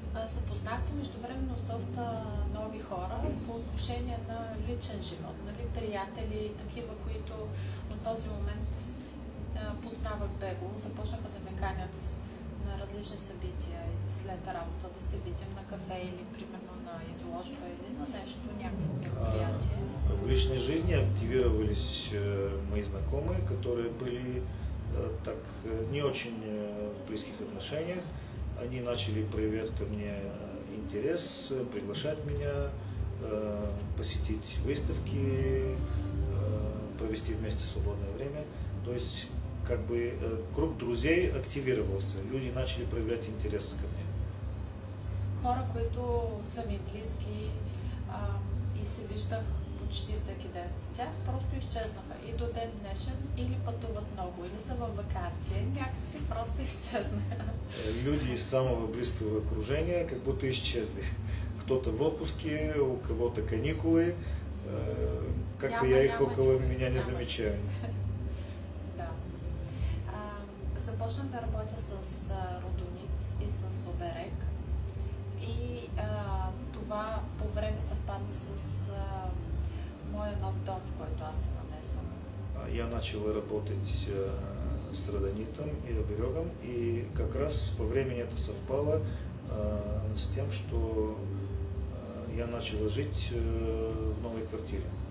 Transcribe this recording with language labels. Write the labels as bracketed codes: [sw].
[bg] Запознах се междувременно с доста нови хора по отношение на личен живот, нали, приятели, такива, които на този момент познавах бегло, започнаха да ме канят на различни събития и след работа да се видим на кафе или примерно на изложба или на нещо, някакво мероприятие. [ru] В личной жизни активировались мои знакомые, которые были так не очень в близких отношениях. Они начали проявлять ко мне интерес, приглашать меня, посетить выставки, провести вместе свободное время. То есть как бы круг друзей активировался, люди начали проявлять интерес ко мне. [bg] Хора, които са ми близки и се виждах почти всеки ден с тях, просто изчезнаха. И до ден днешен или пътуват много, или са във вакансия, някакси просто изчезнаха. [ru] Люди из самого близкого окружения как будто исчезли. Кто-то в отпуске, у кого-то каникулы, как-то я их около меня не замечаю. [bg] Да. Започнах да работя с Родонит и с Оберег. И това по време съвпадна с моя нов дом, в който аз се нанесвам. [ru] Я начал работать с Родонитом и Оберегом, и как раз по времени это совпало с тем, что я начала жить в новой квартире.